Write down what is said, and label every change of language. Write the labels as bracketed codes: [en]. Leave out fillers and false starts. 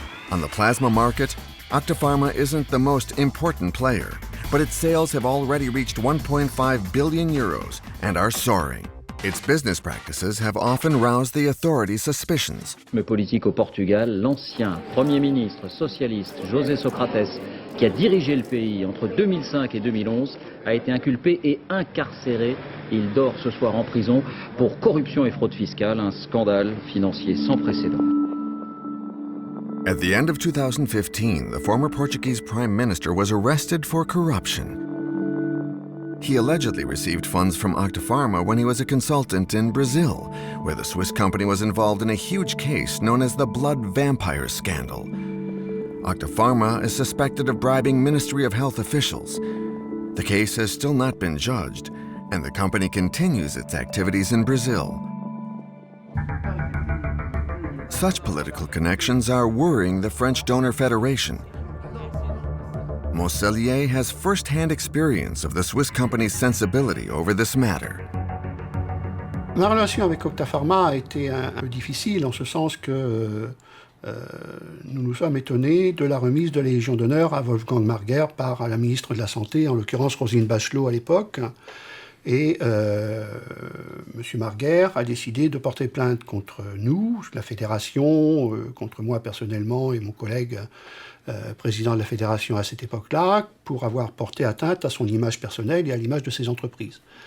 [en] On the plasma market, Octa Pharma isn't the most important player, but its sales have already reached 1.5 billion euros and are soaring. Its business practices have often roused the authorities' suspicions. [fr] Le politique au Portugal, l'ancien Premier ministre socialiste José Socrates, qui a dirigé le pays entre 2005 et 2011, a été inculpé et incarcéré. Il dort ce soir en prison pour corruption et fraude fiscale, un scandale financier sans précédent. [en] At the end of 2015, the former Portuguese Prime Minister was arrested for corruption. He allegedly received funds from Octa Pharma when he was a consultant in Brazil, where the Swiss company was involved in a huge case known as the Blood Vampire Scandal. Octapharma is suspected of bribing Ministry of Health officials. The case has still not been judged, and the company continues its activities in Brazil. Such political connections are worrying the French Donor Federation. Mosellier has first-hand experience of the Swiss company's sensibility over this matter. [fr] Ma relation avec Octapharma a été un peu difficile en ce sens que nous nous sommes étonnés de la remise de la Légion d'honneur à Wolfgang Marger par la ministre de la Santé, en l'occurrence Roselyne Bachelot à l'époque. Et M. Marger a décidé de porter plainte contre nous, la fédération, contre moi personnellement et mon collègue président de la fédération à cette époque-là, pour avoir porté atteinte à son image personnelle et à l'image de ses entreprises.